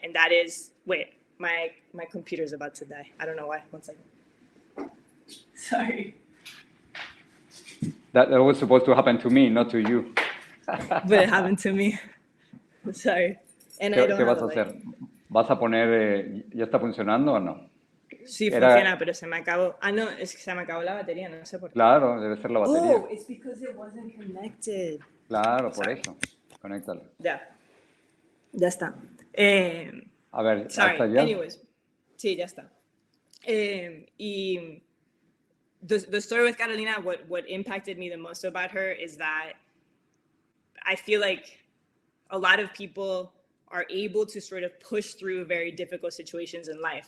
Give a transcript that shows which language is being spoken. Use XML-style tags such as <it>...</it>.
<en>And that is, wait, my computer's about to die. I don't know why. One second. Sorry. That was supposed to happen to me, not to you. But it happened to me. Sorry. And I don't</en> <es>¿Qué vas</es> <en>have</en> <es>a hacer? ¿Vas a poner, ya está funcionando o no? Sí, funciona, pero se me acabó. Ah, no, es que se me acabó la batería, no sé por qué. Claro, debe ser la batería.</es> <en>Oh, it's because it wasn't connected.</en> <es>Claro, por eso. Conéctalo. Ya está. A ver,</es> <en>sorry,</en> <es>¿hasta allá?</es> <en>anyways.</en> <es>Sí, ya está.</es> <en>Y the story with Carolina, what impacted me the most about her is that I feel like a lot of people are able to sort of push through very difficult situations in life.</en>